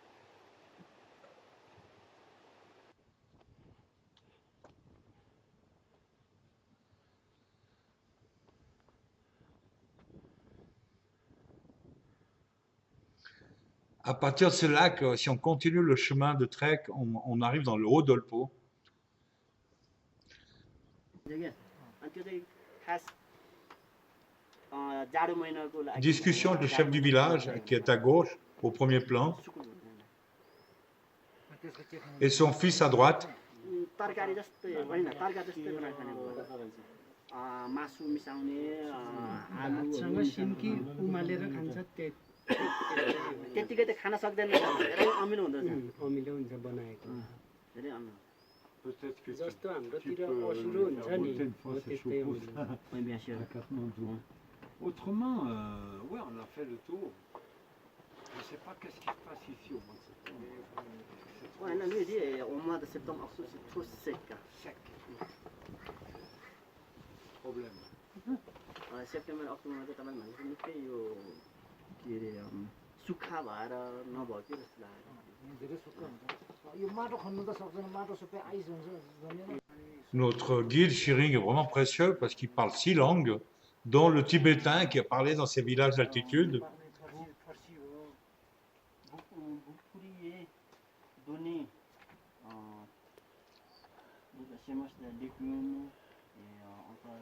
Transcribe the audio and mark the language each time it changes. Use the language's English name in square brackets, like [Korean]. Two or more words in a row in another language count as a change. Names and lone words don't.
[French] À partir de ce lac, si on continue le chemin de trek, on arrive dans le haut d'Olpo. [Nepali] त्यो चाहिँ खास जाडो महिनाको लागि [French] Discussion avec le chef du village, qui est à gauche, au premier plan, et son fils à droite. [Nepali] तरकारी जस्तै होइन तरकारी जस्तै बनाएर खाने मासु मिसाउने भातसँग सिन्की उमालेर खान्छ त्यतिकै त खान सक्दैन धेरै अमिलो हुँदो रहेछ अमिलो हुन्छ बनाएको धेरै अमिलो [French] Peut-être que [Nepali] जस्तो हाम्रोतिर असिलो हुन्छ नि हो त्यस्तै हुन्छ कोही बिहासीहरू [French] à Katmandou. Autrement, ouais, on a fait le tour. Je ne sais pas qu'est-ce qui se passe ici au mois de septembre. होइन लुइजी au mois de septembre octobre c'est trop sec Sec. Problème. [Nepali] सेप्टेम्बर अक्टोबरमा चाहिँ तपाईँले भनेको निकै यो के अरे सुक्खा भएर नभयो कि जस्तो लाग्यो धेरै सुक्खा हुन्छ यो माटो खन्नु त सक्दैन माटो सबै आइस हुन्छ जमिन [French] Notre guide Shiring est vraiment précieux parce qu'il parle 6 langues, dont le tibétain qui a parlé dans ces villages d'altitude. vous pourriez donner des semences de légumes et encore